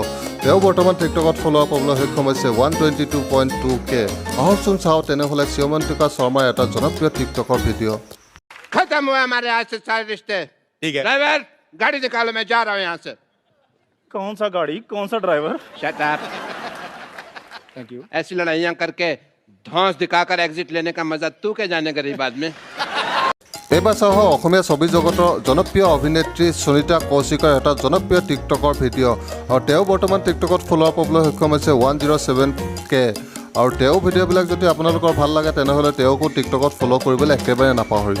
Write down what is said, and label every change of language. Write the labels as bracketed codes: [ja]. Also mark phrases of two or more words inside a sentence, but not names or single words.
[as] তেওঁ বৰ্তমান টিকটকত ফলোৱাৰ পাবলৈ সক্ষম হৈছে 122.2K। আহকচোন চাওঁ তেনেহ'লে শ্যামন্তিকা শৰ্মাৰ এটা জনপ্ৰিয় টিকটকৰ ভিডিঅ'। [hi] खत्म हुआ हमारे आज से सारे रिश्ते। ठीक है ड्राइवर गाड़ी निकालो, मैं जा रहा हूँ यहाँ से। कौन सा गाड़ी कौन सा ड्राइवर? [en] shut up. thank you. [hi] ऐसी लड़ाइयाँ करके धौंस दिखाकर एग्जिट लेने का मजा तू के जाने गरीब बाद में। [as] এইবাৰ চাওঁ আহক অসমীয়া ছবি জগতৰ জনপ্ৰিয় অভিনেত্ৰী সুনিতা কৌশিকৰ এটা জনপ্ৰিয় টিকটকৰ ভিডিঅ'। আৰু তেওঁ বৰ্তমান টিকটকত ফলোৱাৰ পাবলৈ সক্ষম হৈছে 107K। আৰু তেওঁ ভিডিঅ'বিলাক যদি আপোনালোকৰ ভাল লাগে তেনেহ'লে তেওঁকো টিকটকত ফ'ল' কৰিবলৈ একেবাৰে নাপাহৰিব।